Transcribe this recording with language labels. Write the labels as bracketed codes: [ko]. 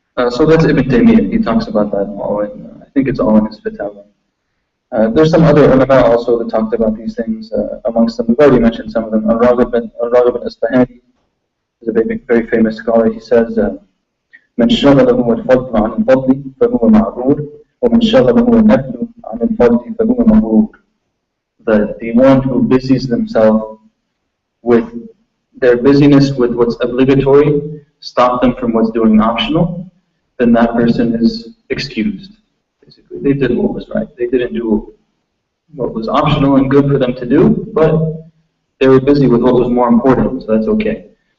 [en] So that's Ibn Taymiyyah. He talks about that all in, I think it's all in his Fatawa. There's some other ulama also that talked about these things. Amongst them, we've already mentioned some of them. Al-Raghib bin Isfahani is a very famous scholar. He says, [ar] من شغله الفضل عن الفضل فهو معذور ومن شغله النفل عن الفضل فهو مغرور. [en] that the one who busies themselves with their busyness with what's obligatory, stop them from what's doing optional, then that person is excused. Basically, they did what was right. They didn't do what was optional and good for them to do, but they were busy with what was more important, so that's okay.